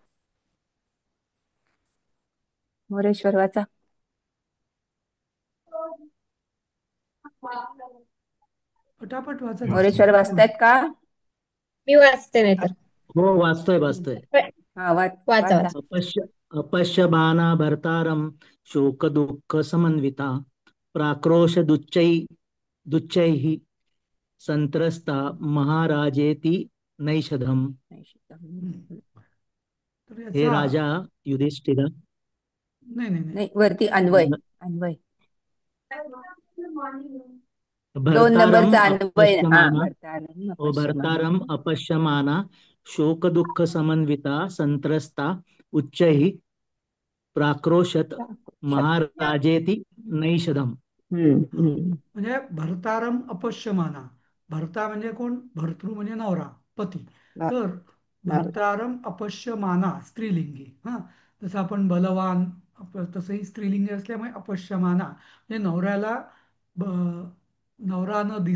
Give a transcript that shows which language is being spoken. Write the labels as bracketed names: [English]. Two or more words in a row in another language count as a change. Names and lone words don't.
[Marathi] मोरेश्वर वाचा. पटापट वाचा की वाचतो. मोरेश्वर श्लोक पूर्ण. वाचतायत का? मी वाचते नाही तर. हो, वाचतोय. हा, वाचा वाचा. वाचा. [Sanskrit] अपश्य बाणा भर्तारम शोक दुःख समन्विता दुच्चैः संत्रस्ता महाराजेति नैषधम. [Marathi] हं. तर हे याचा राजा युधिष्ठिर, नाही नाही नाही. नाही, वरती अन्वय. अन्वय 2 भर्तारम नंबरचा अन्वय. हा, अपश्यमाना भरतारम ओ अपश्यमाना. [Sanskrit] भर्तारम अपश्यमाना शोक दुःख समन्विता संत्रस्ता उच्चैः प्राक्रोशत महाराजेति नैषधम. [Marathi] हा. हम्म. म्हणजे [Sanskrit] भर्तारम अपश्यमाना. [Marathi] भर्ता म्हणजे कोण? भर्तृ म्हणजे नवरा, पती. तर नवरा. [Sanskrit] भर्तारम अपश्यमाना [Marathi] स्त्रीलिंगी. हा, जसं आपण बलवान, तसंही स्त्रीलिंगी असल्यामुळे अपश्यमाना म्हणजे नवऱ्याला नवरा न